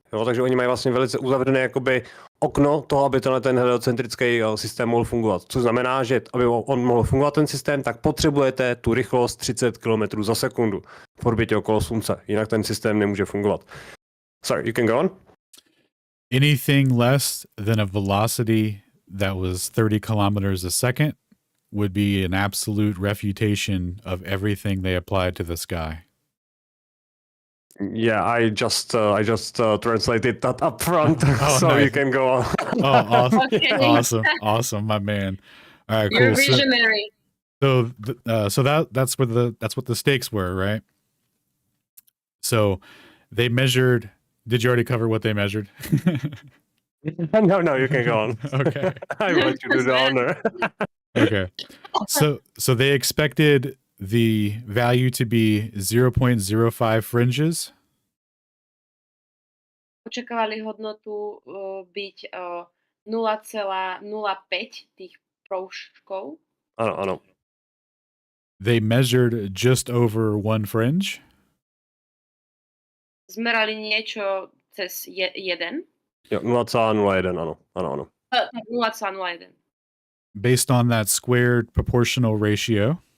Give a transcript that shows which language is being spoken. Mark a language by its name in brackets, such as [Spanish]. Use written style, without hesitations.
[Czech] Jo, takže oni mají vlastně velice uzavřené jakoby okno toho, aby ten heliocentrický systém mohl fungovat. Což znamená, že aby on mohl fungovat ten systém, tak potřebujete tu rychlost 30 km za sekundu v orbitě okolo Slunce. Jinak ten systém nemůže fungovat. [English] Sorry, you can go on? Anything less than a velocity that was 30 kilometers a second would be an absolute refutation of everything they applied to the sky. Yeah, I just translated that up front, so nice. you can go on. Oh, awesome. Okay. awesome, my man. All right, You're visionary. So that's what the stakes were, right? So they measured. Did you already cover what they measured? No, you can go on. Okay. I want you to do the honor. Okay. So they expected the value to be 0.05 fringes. [Slovak] Očakávali hodnotu byť 0,05 tých proužkov. [Czech] Ano. [English] They measured just over one fringe. [Slovak] Zmerali niečo cez 1. [Czech] Jo, 0,01, ano. 0,01. [English] Based on that squared proportional ratio.